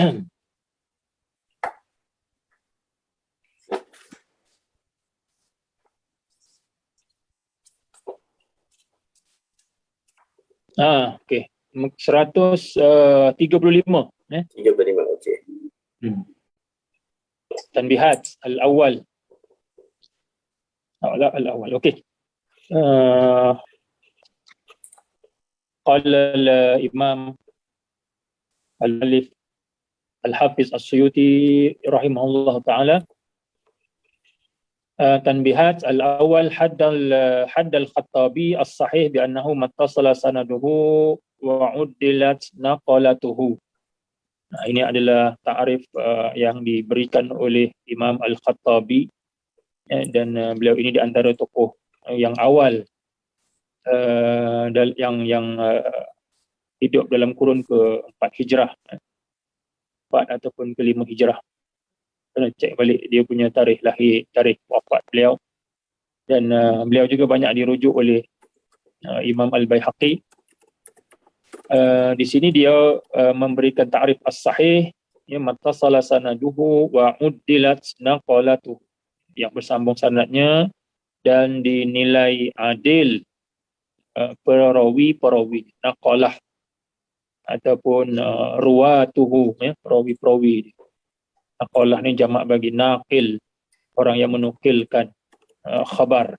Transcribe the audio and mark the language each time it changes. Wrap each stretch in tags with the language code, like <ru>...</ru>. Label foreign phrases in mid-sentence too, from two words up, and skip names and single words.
<ms>Okey. 135 ya. 35, okey.</ms> <ar>تنبيهات الأول. الأول. Okey. قال الإمام المؤلف الحافظ السيوطي رحمه الله تعالى تنبيهات الأول حد الخطابي الصحيح بأنه ما اتصل سنده وعدلت نقلته.</ar> <ms>Ini adalah ta'rif yang diberikan oleh Imam Al-Khattabi, dan beliau ini di antara tokoh yang awal yang hidup dalam kurun ke-4 Hijrah, 4 ataupun ke-5 Hijrah. Kena cek balik dia punya tarikh lahir, tarikh wafat beliau. Dan beliau juga banyak dirujuk oleh Imam Al-Baihaqi. Di sini dia memberikan</ms> <ar>تعريف الصحيح, ما اتصل سنده وعدلت نقلته,</ar> <ms>yang bersambung sanadnya dan dinilai adil perawi naqalah ataupun ruwatuhu, perawi-perawi. Naqalah ni jamak bagi naqil, orang yang menukilkan khabar.</ms>